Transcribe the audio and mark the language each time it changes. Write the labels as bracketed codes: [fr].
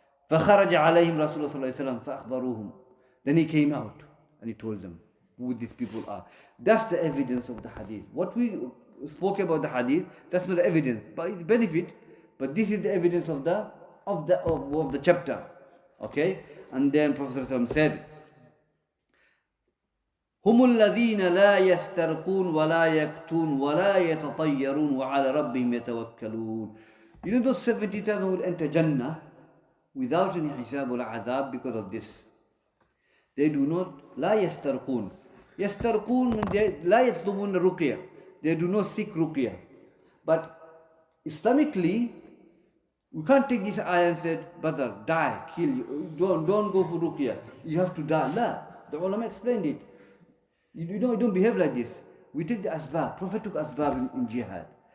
[ar] فَخَرَجَ عَلَيْهِمْ رَسُولُ صَلَّى اللَّهُ عَلَيْهِ وسلم فَأَخْبَرُوهُم. [en] Then he came out and he told them who these people are. That's the evidence of the hadith. What we spoke about the hadith, that's not evidence, but it's benefit. But this is the evidence of the chapter. Okay? And then Prophet said, [ar] هم الذين لا يسترقون ولا يكتون ولا يتطيرون وعلى ربهم يتوكلون. [en] You know those 70,000 will enter Jannah without any hisab or adhab because of this. They do not, [ar] لا يسترقون. يسترقون means لا يطلبون رقية. [en] They do not seek ruqyah. But Islamically, we can't take this ayah and say, brother, die, kill you. Don't go for ruqyah. You have to die. La. The ulama explained it. You don't behave like this. We take the asbab. Prophet took asbab in jihad.